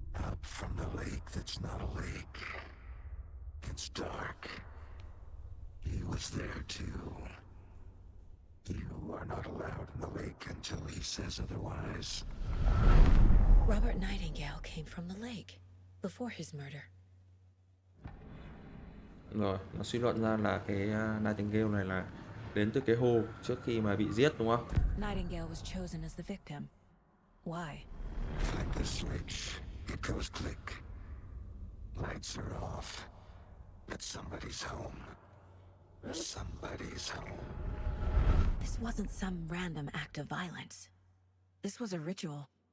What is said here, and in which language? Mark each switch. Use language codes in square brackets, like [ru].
[en] Up from the lake that's not a lake. It's dark. He was there too. You are not allowed in the lake until he says otherwise. Robert Nightingale came from the lake before his murder. [vi] Rồi, nó suy luận ra là cái Nightingale này là đến từ cái hồ trước khi mà bị giết đúng không? [en] Nightingale was chosen as the victim. Why? Like the switch, it goes click. Lights are off. But somebody's home. Somebody's home. This wasn't some random act of violence. This was a ritual.